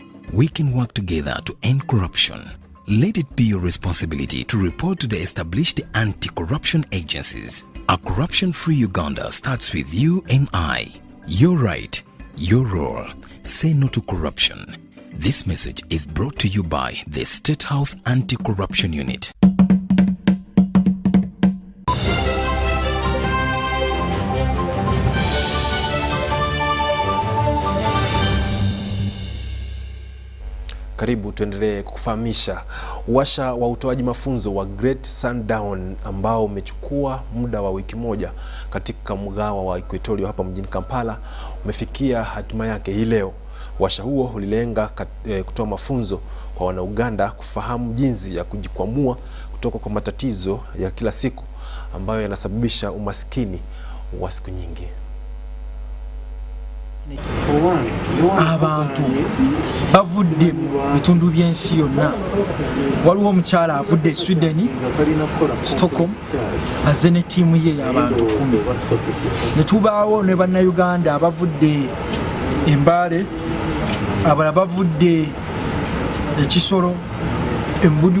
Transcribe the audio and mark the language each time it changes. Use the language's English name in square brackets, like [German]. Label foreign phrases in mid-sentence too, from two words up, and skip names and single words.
[English] We can work together to end corruption. Let it be your responsibility to report to the established anti-corruption agencies. A corruption-free Uganda starts with you and I. Your right, your role. Say no to corruption. This message is brought to you by the State House Anti-Corruption Unit. [Swahili] Karibu tuendelee kukufahamisha. Washa wa utoaji mafunzo wa Great Sundown ambao umechukua muda wa wiki moja katika mgawa wa Equatoria hapa mjini Kampala umefikia hatima yake hii leo. Washa huo ulilenga kutoa mafunzo kwa wana-Uganda kufahamu jinsi ya kujikwamua kutoka kwa matatizo ya kila siku ambayo yanasababisha umaskini wa siku nyingi. [Ganda] Abantu bavudde bitundu byensi yonna. Waliwo omukyala avudde Sweden, Stockholm, azze ne ttiimu ye y'abantu 10. Ne tubaawo ne bannayuganda abavudde Embale, abalala bavudde Ekisoro, Embudu.